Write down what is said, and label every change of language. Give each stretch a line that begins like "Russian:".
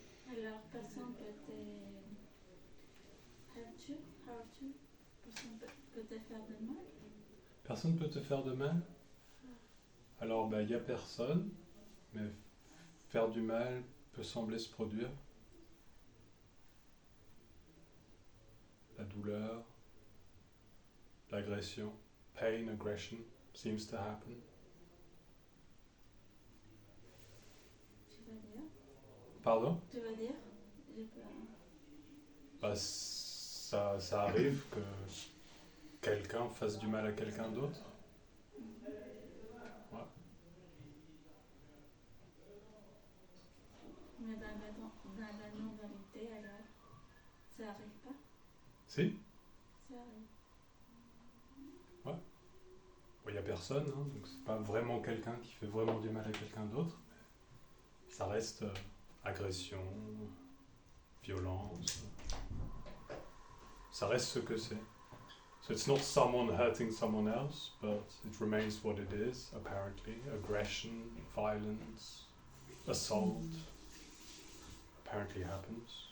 French: Alors, personne peut te
English: hurt you,
French: personne peut te faire de mal. Personne peut te faire de mal? Alors, bah, y a personne, mais faire du mal peut sembler se produire. La douleur, l'agression,
English: pain, aggression seems to happen.
French: Tu veux dire? Pardon? Tu veux dire? J'ai pas... Bah, ça arrive que quelqu'un fasse du mal à quelqu'un d'autre. Ouais. Mais dans la non-dualité, alors, ça arrive pas? Si? Ça arrive. Il n'y a personne, hein, donc c'est pas vraiment quelqu'un qui fait vraiment du mal à quelqu'un d'autre. Mais ça reste agression, violence. Ça reste ce que c'est.
English: So it's not someone hurting someone else, but it remains what it is, apparently. Aggression, violence, assault, apparently happens.